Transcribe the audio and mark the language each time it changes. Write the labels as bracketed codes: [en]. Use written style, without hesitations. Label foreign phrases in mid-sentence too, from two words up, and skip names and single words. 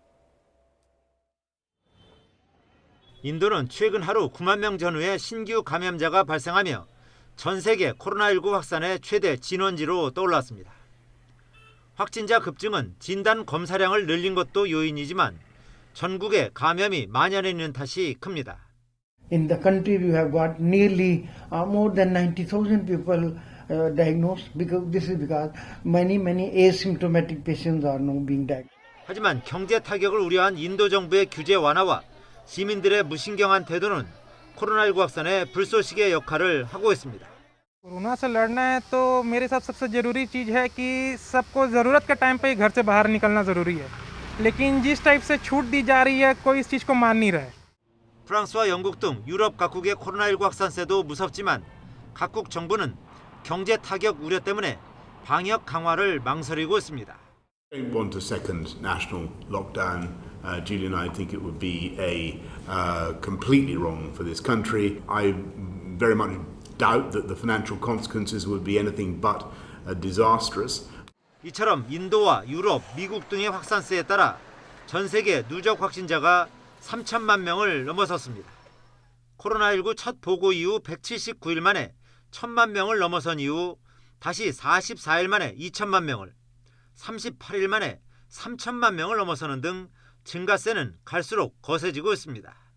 [ko] 인도는 최근 하루 9만 명 전후의 신규 감염자가 발생하며 전 세계 코로나19 확산의 최대 진원지로 떠올랐습니다. 확진자 급증은 진단 검사량을 늘린 것도 요인이지만 전국에 감염이 만연해 있는 탓이 큽니다. [en] In the country we have got nearly more than 90,000 people diagnosed because this is because many asymptomatic patients are now being diagnosed. [ko] 하지만 경제 타격을 우려한 인도 정부의 규제 완화와 시민들의 무신경한 태도는 코로나19 확산의 불쏘시개 역할을 하고 있습니다. [hi] कोरोना से लड़ना है तो मेरे साथ सबसे ज़रूरी चीज़ है कि सबको ज़रूरत के टाइम पे ही घर से बाहर निकलना ज़रूरी है लेकिन जिस टाइप से छूट दी जा रही है कोई इस चीज़ को मान नहीं रहा है. [ko] 프랑스와 영국 등 유럽 각국의 코로나19 확산세도 무섭지만 각국 정부는 경제 타격 우려 때문에 방역 강화를 망설이고 있습니다. [en] I don't want a second national lockdown. Julie and I think it would be completely wrong for this country. I very much doubt that the financial consequences would be anything but disastrous. [ko] 이처럼 인도와 유럽, 미국 등의 확산세에 따라 전 세계 누적 확진자가 3천만 명을 넘어섰습니다. 코로나19 첫 보고 이후 179일 만에 1천만 명을 넘어선 이후 다시 44일 만에 2천만 명을, 38일 만에 3천만 명을 넘어서는 등 증가세는 갈수록 거세지고 있습니다.